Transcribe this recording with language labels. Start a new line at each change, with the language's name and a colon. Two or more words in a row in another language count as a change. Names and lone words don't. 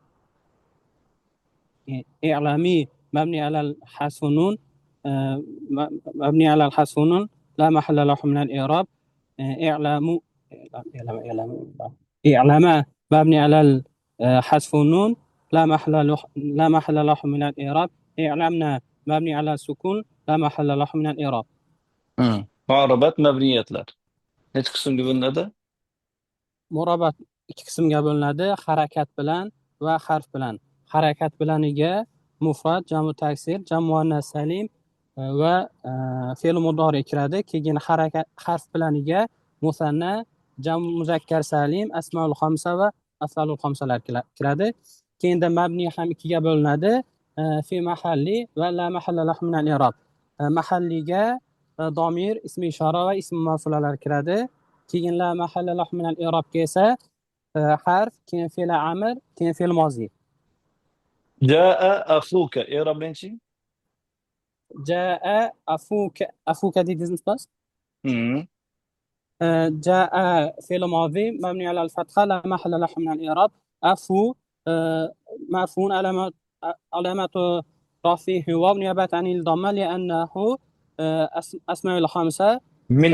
Arabic: إعلامي مبني على حذف النون مبني على الحذف النون لا محل له من الإعراب. إعلاما مبني على حذف النون لا محل له من الإعراب. إعلامنا مبني على السكون لا محل له من الإعراب.
Uzbek: Mu'arabat mabniyatlar. Necha qismga bo'linadi? Mu'arabat ikki qismga bo'linadi, harakat bilan va harf bilan. Harakat bilaniga mufrad, jamu taksir, jamu muannas salim va fe'l mudori kiradi. Keyin harf bilaniga musanna, jamu muzakkar salim, asmaul xamsa va af'alul xamsalar kiradi. Keyin mabni ham ikkiga bo'linadi.
Arabic: في محل ولا محل له من الإعراب.
Uzbek: Mahalliga domir, ismi ishora va ismi mavsulalar kiradi. Keyin
Arabic: لا محل له من الإعراب
Uzbek: esa harf, keyin fe'l amr, keyin fe'l mozi. Jaa afuka i'roblanchi? Jaa afuka dedingizmi ustoz?
Arabic: جاء فعل ماضي مبني على الفتحة لا محل له من الإعراب. أفو مرفوع علامة رفعه واو نيابة عن الضمة لأنه أسماء الخمسة من